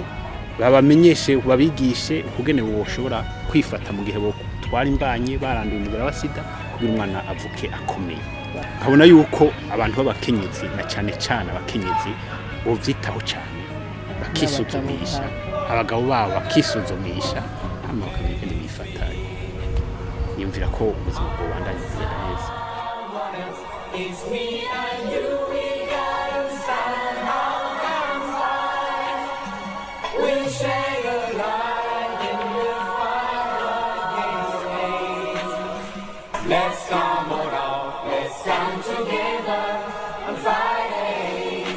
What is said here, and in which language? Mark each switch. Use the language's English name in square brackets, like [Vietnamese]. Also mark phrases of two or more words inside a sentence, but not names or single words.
[Rundi] babamenyeshe babigishe ukugene boshobora kwifata mu gihe bo twara imbanye baranduye umugera wa sida kugira umwana avuke akomeye nkabona yuko abantu b'abakenyezi na cyane cyane abakenyezi bovyitaho cyane bakisuzumisha abagabo babo bakisuzumisha hama bakamenya ingene bifata yumvira ko ubuzima bwobandanya kugenda neza [English] It's me and you, we gotta somehow come by. We'll share a light in the fire against hate. Let's come on out, let's come together and fight hate.